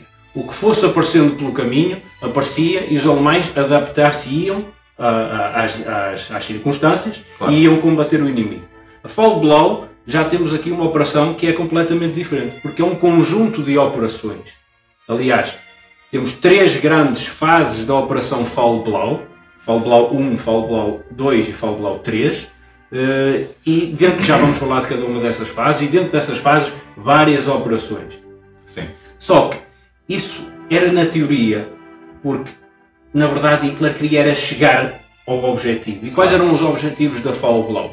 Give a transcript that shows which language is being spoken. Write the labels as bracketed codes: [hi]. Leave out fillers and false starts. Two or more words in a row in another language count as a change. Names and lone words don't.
[pt] O que fosse aparecendo pelo caminho, aparecia e os alemães adaptar-se-iam às circunstâncias, claro, e iam combater o inimigo. A Fall Blau, já temos aqui uma operação que é completamente diferente, porque é um conjunto de operações. Aliás, temos 3 grandes fases da Operação Fall Blau: Fall Blau 1, Fall Blau 2 e Fall Blau 3. E dentro, já vamos falar de cada uma dessas fases, e dentro dessas fases várias operações. Sim. Só que isso era na teoria, porque na verdade Hitler queria era chegar ao objetivo. E quais eram os objetivos da Fall Blau?